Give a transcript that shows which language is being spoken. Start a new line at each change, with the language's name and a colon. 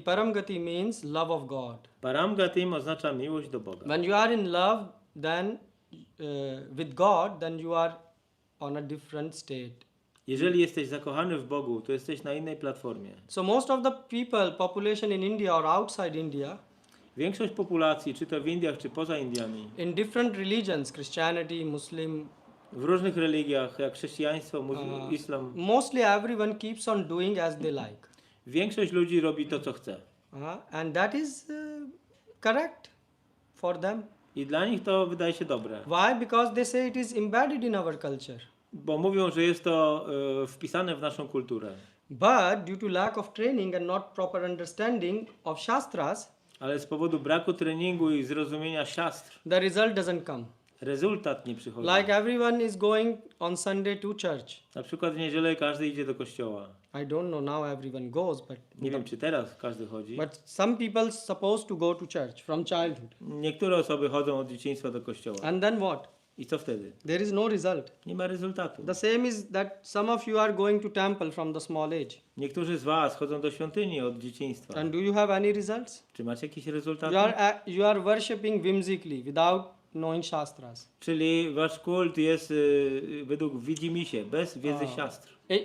English: Paramgati means love of God.
Polish: Paramgatim oznacza miłość do Boga.
English: When you are in love, then with God, then you are on a different state.
Polish: Jeżeli jesteś zakochany w Bogu, to jesteś na innej platformie.
English: So most of the population in India or outside India,
Polish: Większość populacji, czy to w Indiach, czy poza Indiami,
English: in different religions, Christianity, Muslim,
Polish: w różnych religiach, jak chrześcijaństwo, islam,
English: mostly everyone keeps on doing as they like.
Polish: większość ludzi robi to, co chce.
English: And that is correct for them.
Polish: I dla nich to wydaje się dobre.
English: Why? Because they say it is embedded in our culture.
Polish: Bo mówią, że jest to wpisane w naszą kulturę.
English: But due to lack of training and not proper understanding of Shastras,
Polish: Ale z powodu braku treningu i zrozumienia siastr,
English: the result doesn't come.
Polish: rezultat nie przychodzi.
English: Like everyone is going on Sunday to church.
Polish: Na przykład w niedzielę każdy idzie do kościoła.
English: I don't know now everyone goes, but
Polish: Nie wiem, czy teraz każdy chodzi.
English: but some people supposed to go to church from childhood.
Polish: Niektóre osoby chodzą od dzieciństwa do kościoła.
English: And then what?
Polish: I co wtedy?
English: There is no result.
Polish: Nie ma rezultatu.
English: The same is that some of you are going to temple from the small age.
Polish: Niektórzy z was chodzą do świątyni od dzieciństwa.
English: And do you have any results?
Polish: Czy macie jakieś rezultaty?
English: You are worshipping whimsically without knowing Shastras.
Polish: Czyli wasz kult jest według widzimisię, bez wiedzy siastr.